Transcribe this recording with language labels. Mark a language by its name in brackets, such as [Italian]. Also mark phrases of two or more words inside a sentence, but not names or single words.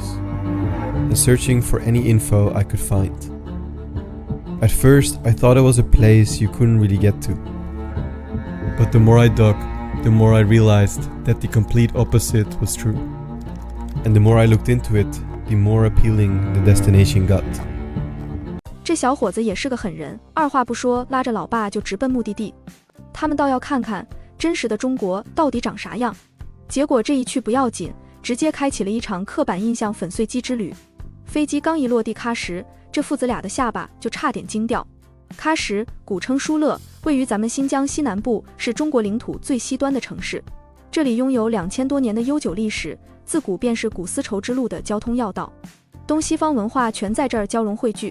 [English] And searching for any info I could find. At first, I thought it was a place you couldn't really get to. But the more I dug, the more I realized that the complete opposite was true. And the more I looked into it, the more appealing the destination got. [Chinese] 這小伙子也是個狠人，二話不說，拉着老爸就直奔目的地。他們倒要看看真實的中國到底長啥樣。結果這一去不要緊，直接開啟了一場刻板印象粉碎機之旅。飛機剛一落地喀什，這父子倆的下巴就差點驚掉。喀什古稱疏勒，位於咱們新疆西南部，是中國領土最西端的城市。這裡擁有2000多年的悠久歷史，自古便是古絲綢之路的交通要道，東西方文化全在這兒交融匯聚。